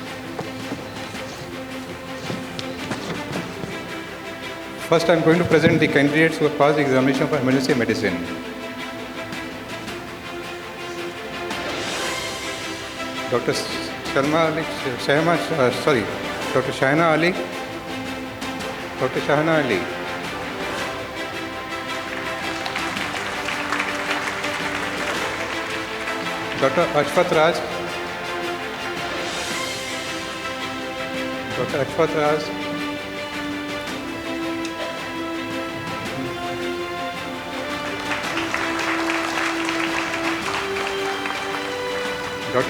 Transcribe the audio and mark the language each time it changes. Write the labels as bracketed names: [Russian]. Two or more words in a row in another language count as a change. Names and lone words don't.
[English] First, I am going to present the candidates who have passed the examination for emergency medicine. Dr. Dr. Shahana Ali, Dr. Shahana Ali. Dr. Ashfat Raj, Dr. Ashfat Raj, Dr.